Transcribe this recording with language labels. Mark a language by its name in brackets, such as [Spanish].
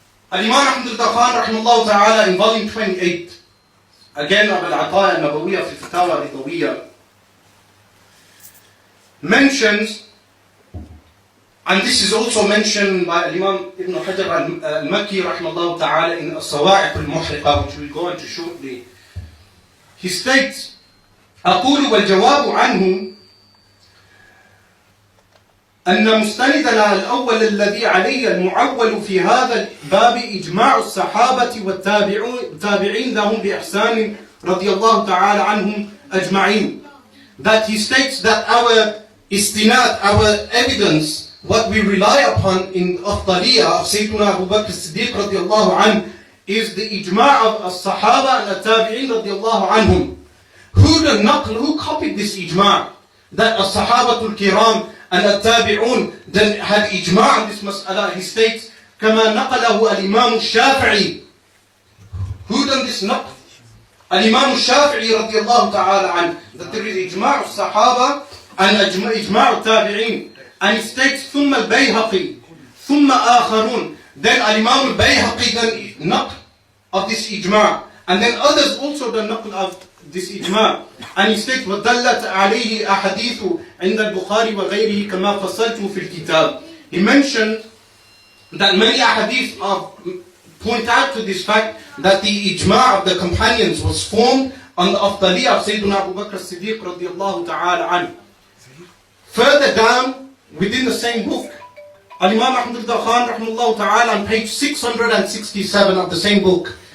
[English] Al-Imam Ahmad al-Khan rahimahullah ta'ala in volume 28, again of Al-Ataya al-Nabawiyya fi al-Fatawa al-Ridawiyya, mentions, and this is also mentioned by Imam Ibn Hajar al-Makki rahimahullah ta'ala in As-Sawa'iq al-Muhriqa, which we'll go into shortly. He states, [Arabic] أقول والجواب عنه أن مستندنا الأول الذي عليه المعول في هذا الباب إجماع الصحابة والتابعين لهم بإحسان رضي الله تعالى عنهم أجمعين. [English] that he states that our istinad, our evidence, what we rely upon in afdaliyah of Sayyiduna Abu Bakr Sadiq radiallahu anhu, is the ijma' of as-sahaba and at-tabi'in radiallahu anhum. Who copied this ijma'? That as-sahabatul kiram and at-tabi'un then had ijma' on this mas'ala. He states, [Arabic] كما نقله الإمام الشافعي. [English] Who done this naql? Al-Imam al-Shafi'i radiallahu ta'ala anhu, that there is ijma' al-sahaba and ijma' al-tabi'in. And he states, [Arabic] ثم البيهقي ثم آخرون. [English] Then Al-Imam al-Bayhaqi done naql of this ijma'. And then others also done naql of this ijma'. And he states, [Arabic] وَدَلَّتْ عَلَيْهِ أَحَدِيثُ عِنْدَ الْبُخَارِ وَغَيْرِهِ كَمَا فَصَلْتُ فِي الْكِتَابِ. [English] He mentioned that many ahadith point out to this fact that the ijma' of the companions was formed on the afdaliyah of Sayyiduna Abu Bakr Siddiq radiallahu ta'ala anhu. Further down, within the same book, Al-Imam Ahmad Khan rahimahullah ta'ala on page 667 of the same book.